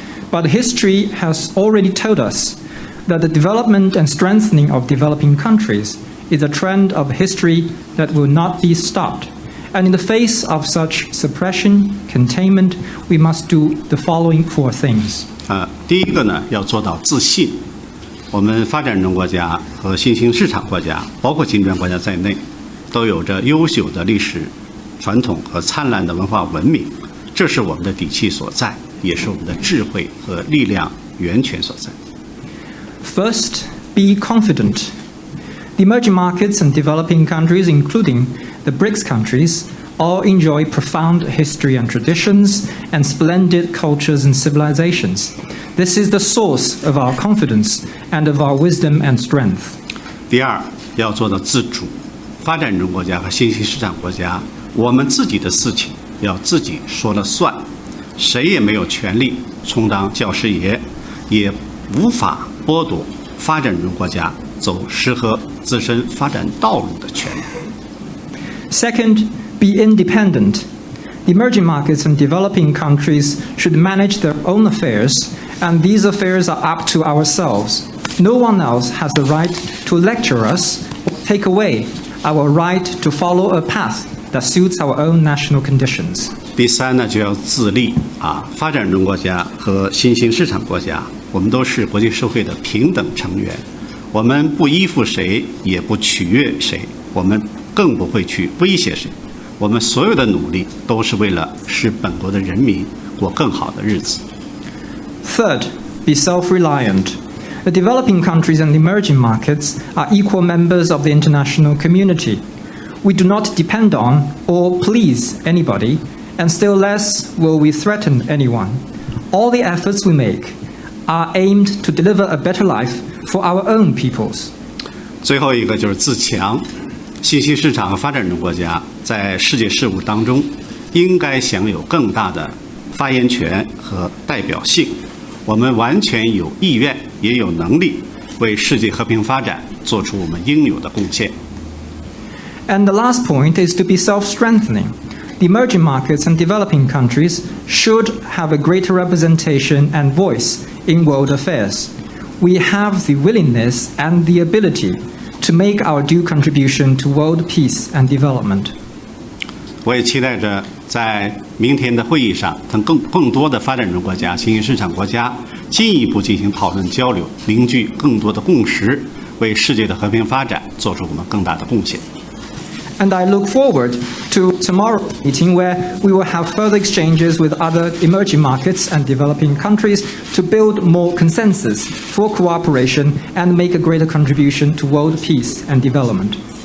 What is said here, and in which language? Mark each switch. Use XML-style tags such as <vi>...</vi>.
<en>But history has already told us that the development and strengthening of developing countries is a trend of history that will not be stopped. And in the face of such suppression, containment, we must do the following 4 things.</en> <zh>第一个呢，要做到自信。我们发展中国家和新兴市场国家，包括金砖国家在内，都有着优秀的历史传统和灿烂的文化文明，这是我们的底气所在，也是我们的智慧和力量源泉所在。</zh> <en>First, be confident. The emerging markets and developing countries, including the BRICS countries, all enjoy profound history and traditions and splendid cultures and civilizations. This is the source of our confidence and of our wisdom and strength.</en> <zh>第二，要做到自主。发展中国家和新兴市场国家，我们自己的事情要自己说了算，谁也没有权利充当教师爷，也无法剥夺发展中国家走适合自身发展道路的权利。</zh> <en>Second, be independent. The emerging markets and developing countries should manage their own affairs, and these affairs are up to ourselves. No one else has the right to lecture us or take away our right to follow a path that suits our own national conditions.</en> <zh>第三呢，就要自立发展中国家和新兴市场国家，我们都是国际社会的平等成员，我们不依附谁，也不取悦谁，我们更不会去威胁谁。我们所有的努力都是为了使本国的人民过更好的日子。</zh> <en>Third, be self-reliant. The developing countries and emerging markets are equal members of the international community. We do not depend on or please anybody, and still less will we threaten anyone. All the efforts we make are aimed to deliver a better life for our own peoples.</en> <zh>最后一个就是自强。新兴市场和发展中国家在世界事务当中应该享有更大的发言权和代表性。我们完全有意愿，也有能力为世界和平发展做出我们应有的贡献。</zh> <en>And the last point is to be self-strengthening. The emerging markets and developing countries should have a greater representation and voice in world affairs. We have the willingness and the ability to make our due contribution to world peace and development.</en> <zh>我也期待着在明天的会议上，跟更多的发展中国家、新兴市场国家进一步进行讨论交流，凝聚更多的共识，为世界的和平发展做出我们更大的贡献。</zh> <en>And I look forward to tomorrow's meeting where we will have further exchanges with other emerging markets and developing countries to build more consensus for cooperation and make a greater contribution to world peace and development.</en>